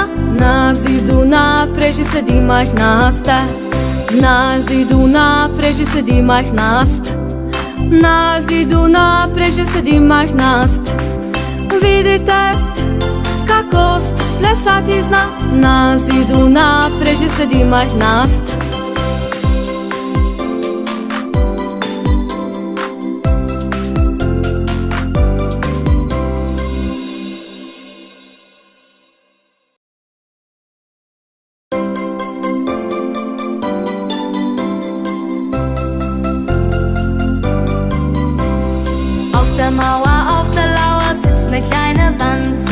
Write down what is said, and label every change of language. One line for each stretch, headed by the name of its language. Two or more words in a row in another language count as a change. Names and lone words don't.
Slovenian: Na zidu na preži sedi majhna sten. Na zidu na preži sedi majhna st. Na zidu na preži sedi majhna st. Vidite st, kako st plesati zna. Na zidu na preži sedi majhna st.
German: Auf der Mauer, auf der Lauer sitzt ne kleine Wanze.